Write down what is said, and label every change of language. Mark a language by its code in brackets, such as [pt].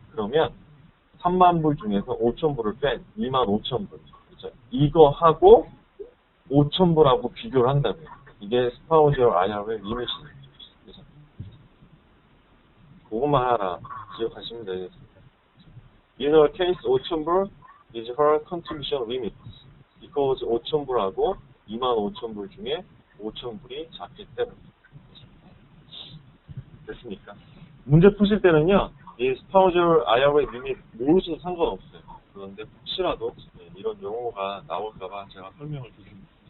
[ko] 그러면 3만 불 중에서 5,000불을 뺀 25,000불. 그죠? 이거 하고 5,000불하고 비교를 한다고요. 이게 스파우저 IRA 리밋이에요. 그죠? 그것만 하나 기억하시면 되겠습니다. [en] In her case, 5,000불 is her contribution limit. [ko] because 5,000불하고 25,000불 중에 5,000불이 작기 때문에. 됐습니까? 문제 푸실 때는요, 이 스파우저 IRA 리밋 모르셔도 상관없어요. 그런데 혹시라도 이런 용어가 나올까봐 제가 설명을 드립니다.